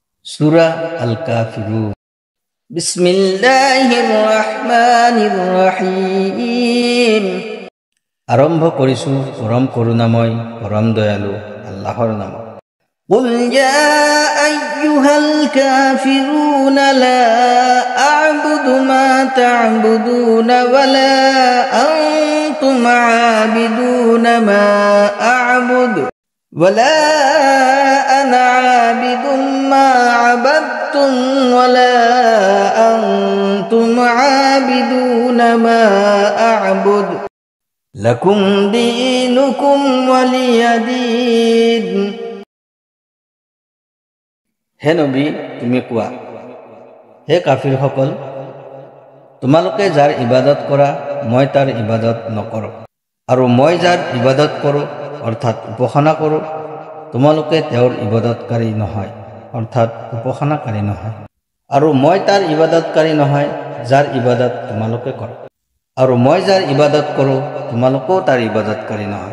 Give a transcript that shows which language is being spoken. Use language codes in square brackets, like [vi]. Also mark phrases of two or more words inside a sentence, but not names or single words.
[ar] سورة الكافرون. بسم الله الرحمن الرحيم. [as] আরম্ভ কৰিছো পৰম করুণাময় পৰম দয়ালু আল্লাহৰ নামত। [ar] قل يا أيها الكافرون لا أعبد ما تعبدون ولا أنتم عابدون ما أعبد ولا أنا عابد ما عبدتم ولا أنتم عابدون ما أعبد لكم دينكم ولي دين। [as] হে নবী, তুমি কোৱা, হে কাফিৰসকল, তোমালোকে যাৰ ইবাদত কৰা মই তাৰ ইবাদত নকৰোঁ, আৰু মই যাৰ ইবাদত কৰোঁ অৰ্থাৎ উপাসনা কৰোঁ তোমালোকে তেওঁৰ ইবাদতকাৰী নহয় অৰ্থাৎ উপাসনাকাৰী নহয়, আৰু মই তাৰ ইবাদতকাৰী নহয় যাৰ ইবাদত তোমালোকে কৰা, আৰু মই যাৰ ইবাদত কৰোঁ তোমালোকেও তাৰ ইবাদতকাৰী নহয়।